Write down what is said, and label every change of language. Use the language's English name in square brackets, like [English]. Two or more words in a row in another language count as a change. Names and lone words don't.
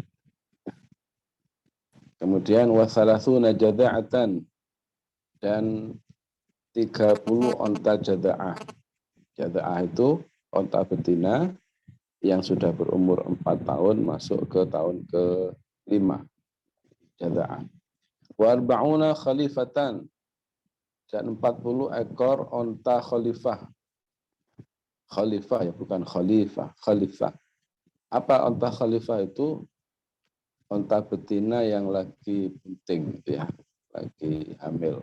[Indonesian] Kemudian [Arabic] وثلاثون جذعة [Indonesian] dan 30 onta jada'ah. Jada'ah itu onta betina yang sudah berumur 4 tahun masuk ke tahun ke-5. Jada'ah. [Arabic] وأربعون خلفة [Indonesian] dan 40 ekor onta khalifah. Khalifah ya, bukan khalifah, khalifah. Apa onta khalifah itu? Onta betina yang lagi bunting ya, lagi hamil.